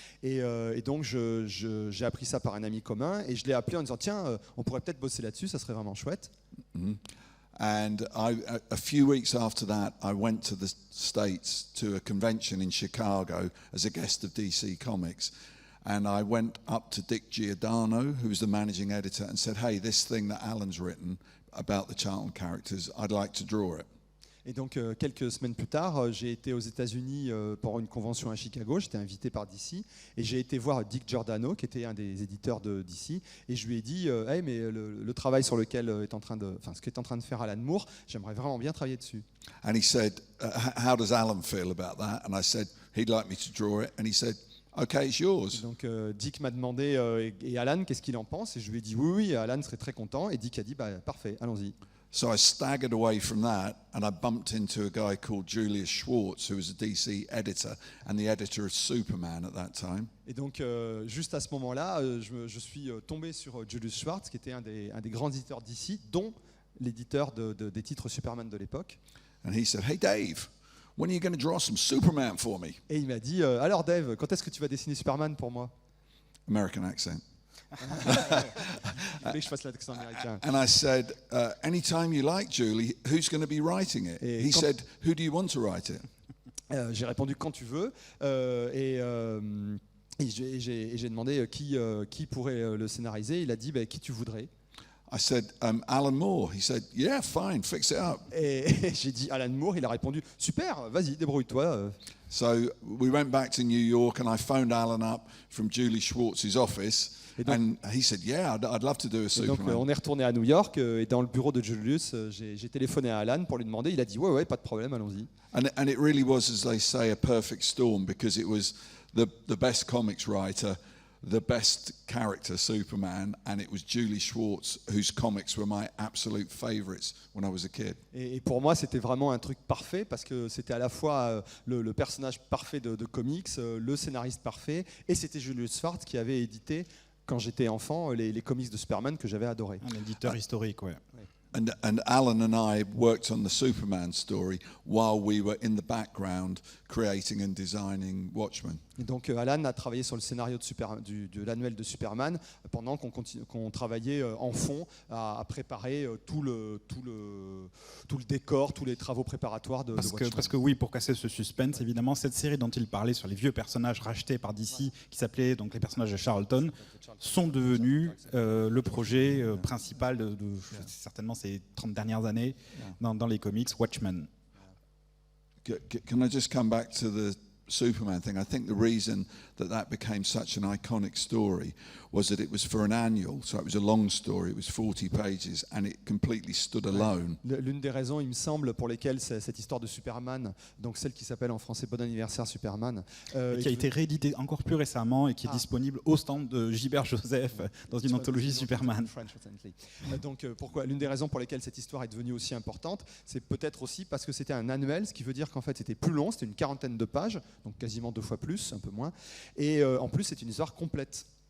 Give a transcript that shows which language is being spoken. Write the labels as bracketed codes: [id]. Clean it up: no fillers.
[fr] Et donc j'ai appris ça par un ami commun et je l'ai appelé en disant tiens, on pourrait peut-être bosser là-dessus, ça serait vraiment chouette. Mm-hmm. [en] And a few weeks after that, I went to the States to a convention in Chicago as a guest of DC Comics. And I went up to Dick Giordano, who was the managing editor, and said, "Hey, this thing that Alan's written about the Charlton characters, I'd like to draw it." [fr] Et donc quelques semaines plus tard, j'ai été aux États-Unis pour une convention à Chicago. J'étais invité par DC et j'ai été voir Dick Giordano, qui était un des éditeurs de DC, et je lui ai dit hey, mais le travail sur lequel ce qu'est en train de faire Alan Moore, j'aimerais vraiment bien travailler dessus. [en] And he said, "How does Alan feel about that?" And I said, "He'd like me to draw it." And he said, "Okay, it's yours." [fr] Donc Dick m'a demandé et Alan qu'est-ce qu'il en pense, et je lui ai dit oui, Alan serait très content, et Dick a dit parfait, allons-y. [en] So I staggered away from that and I bumped into a guy called Julius Schwartz, who was a DC editor and the editor of Superman at that time. [fr] Et donc juste à ce moment-là, je suis tombé sur Julius Schwartz, qui était un des grands éditeurs d'ici, dont l'éditeur des titres Superman de l'époque. [en] And he said, "Hey Dave, when are you going to draw some Superman for me?" [fr] Et il m'a dit alors Dave, quand est-ce que tu vas dessiner Superman pour moi? [en] American accent. [fr] Il voulait que je fasse l'accent américain. [en] And I said, "Anytime you like, Julie. Who's going to be writing it?" [fr] Et [en] He said, "Who do you want to write it?" [fr] J'ai répondu quand tu veux, et j'ai demandé qui pourrait le scénariser. Il a dit qui tu voudrais. [en] I said, "Alan Moore." He said, "Yeah, fine, fix it up." [fr] Et j'ai dit Alan Moore. Il a répondu super, vas-y, débrouille-toi. [en] So we went back to New York and I phoned Alan up from Julie Schwartz's office. And he said, "Yeah, I'd love to do a [fr] Et donc [en] Superman." [fr] on est retourné à New York et dans le bureau de Julius, j'ai téléphoné à Alan pour lui demander. Il a dit ouais, pas de problème, allons-y. [en] And it really was, as they say, a perfect storm, because it was the best comics writer, the best character, Superman, and it was Julie Schwartz, whose comics were my absolute favorites when I was a kid. [fr] Et pour moi, c'était vraiment un truc parfait, parce que c'était à la fois le personnage parfait de comics, le scénariste parfait, et c'était Julius Schwartz qui avait édité, quand j'étais enfant, les comics de Superman que j'avais adorés. Un éditeur historique, ouais. [en] And Alan and I worked on the Superman story while we were in the background creating and designing Watchmen. [fr] Et donc Alan a travaillé sur le scénario de l'annuel de Superman pendant qu'on travaillait en fond à préparer tout le décor, tous les travaux préparatoires de Watchmen. Parce que oui, pour casser ce suspense, évidemment, cette série dont il parlait sur les vieux personnages rachetés par DC, qui s'appelaient donc les personnages de Charlton, sont devenus le projet principal de certainement ces 30 dernières années dans les comics, Watchmen. [en] Can I just come back to the Superman thing? I think the reason that became such an iconic story was that it was for an annual, so it was a long story, it was 40 pages, and it completely stood alone. [fr] L'une des raisons, il me semble, pour lesquelles cette histoire de Superman, donc celle qui s'appelle en français Bon anniversaire Superman, qui a été rééditée encore plus récemment et qui est disponible au stand de Gibbons Joseph dans une anthologie Superman. Donc pourquoi l'une des raisons pour lesquelles cette histoire est devenue aussi importante, c'est peut-être aussi parce que c'était un annuel, ce qui veut dire qu'en fait c'était plus long, c'était une 40aine de pages, donc quasiment 2 fois plus, un peu moins, et en plus c'est une histoire complète.